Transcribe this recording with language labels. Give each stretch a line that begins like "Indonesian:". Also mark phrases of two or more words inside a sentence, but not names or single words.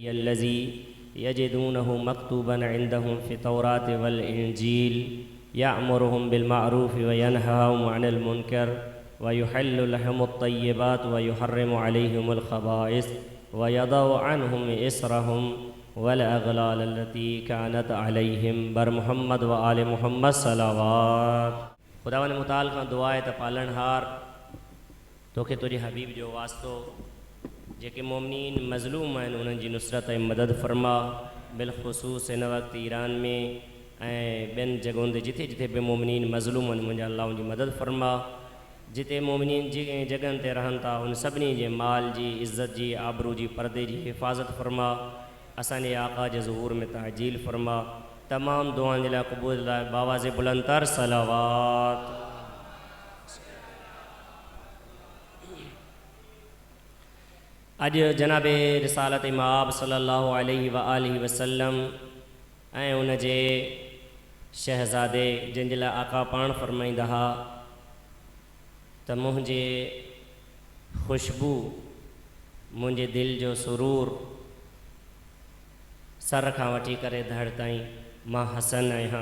Arabic: الذي يجدونه مكتوبا عندهم في التوراة والإنجيل يأمرهم بالمعروف وينهاهم عن المنكر ويحل لهم الطيبات ويحرم عليهم الخبائث ويضع عنهم إصرهم والأغلال التي كانت عليهم
Sindhi: बर मुहम्मद व आले मुहम्मद सलावत। खुदावन मुताल खां दुआ है त पालनहार तोखे तुझे हबीब जो वास्तो जेके मोमिनीन मज़लूम आहिनि उन्हनि जी नुसरत ऐं मदद फरमा। बिलख़ुसूस हिन वक़्तु ईरान में ऐं ॿियनि जॻहुनि ते जिथे जिथे बि मोमिनीन मज़लूम आहिनि मुंहिंजा अल्लाह उनजी मदद फरमा। जिते मोमिनीन जी जॻहनि ते रहनि था उन सभिनी जे माल जी इज़्ज़त जी आबरू जी परदे जी हिफ़ाज़त फरमा। असांजे आका जे ज़ुहूर में ताजील फरमा। तमामु दुआनि जे लाइ क़बूल लाइ बावाज़े बुलंदतर सलावात। अॼु जनाबे रिसालत माब
Arabic: صلى الله عليه وآله وسلم
Sindhi: ऐं उन जे शहज़ादे जंहिंजे लाइ आका पाण फ़रमाईंदा हुआ त मुंहिंजे ख़ुशबू मुंहिंजे दिलि जो सुरूर सर खां वठी करे धड़ ताईं मां हसन आहियां।